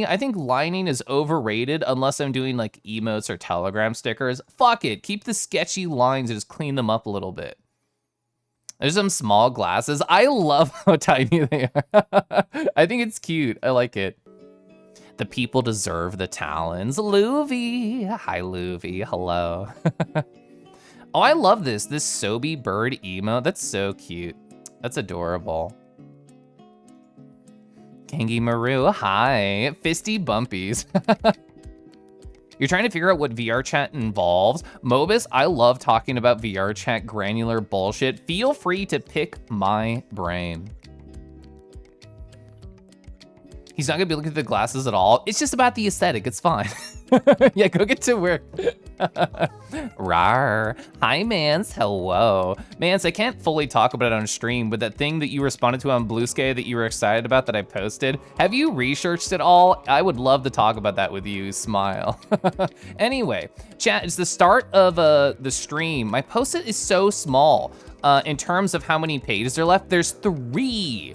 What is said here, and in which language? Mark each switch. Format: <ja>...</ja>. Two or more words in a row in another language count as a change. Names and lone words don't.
<en>I think lining is overrated unless I'm doing like emotes or Telegram stickers. Fuck it. Keep the sketchy lines and just clean them up a little bit. There's some small glasses. I love how tiny they are. I think it's cute. I like it. The people deserve the talons. Louvie. Hi, Louvie. Hello. Oh, I love this. This Sobe bird emo. That's so cute. That's adorable. Kangi Maru. Hi. Fisty Bumpies. You're trying to figure out what VR chat involves. Mobus, I love talking about VR chat granular bullshit. Feel free to pick my brain. He's not gonna be looking at the glasses at all. It's just about the aesthetic, it's fine. Yeah, go get to work. Rar. Hi, Mance, hello. Mance, I can't fully talk about it on stream, but that thing that you responded to on Blue Sky that you were excited about that I posted, have you researched it all? I would love to talk about that with you, smile. Anyway, chat, it's the start of the stream. My post-it is so small. In terms of how many pages are left, there's 3.</en>